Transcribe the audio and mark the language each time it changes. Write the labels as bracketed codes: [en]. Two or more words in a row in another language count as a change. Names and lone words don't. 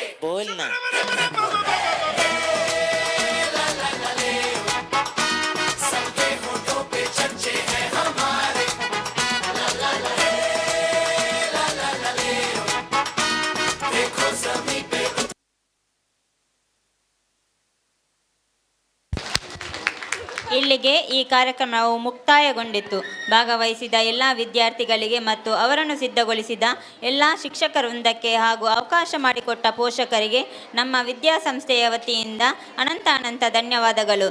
[hi] बोलना सबके होठों पे चर्चे हैं हमारे देखो सभी पे [kn] ಇಲ್ಲಿಗೆ ಈ ಕಾರ್ಯಕ್ರಮವು ಮುಕ್ತಾಯಗೊಂಡಿತು. ಭಾಗವಹಿಸಿದ ಎಲ್ಲ ವಿದ್ಯಾರ್ಥಿಗಳಿಗೆ ಮತ್ತು ಅವರನ್ನು ಸಿದ್ಧಗೊಳಿಸಿದ ಎಲ್ಲ ಶಿಕ್ಷಕ ವೃಂದಕ್ಕೆ ಹಾಗೂ ಅವಕಾಶ ಮಾಡಿಕೊಟ್ಟ ಪೋಷಕರಿಗೆ ನಮ್ಮ ವಿದ್ಯಾಸಂಸ್ಥೆಯ ವತಿಯಿಂದ ಅನಂತ ಧನ್ಯವಾದಗಳು.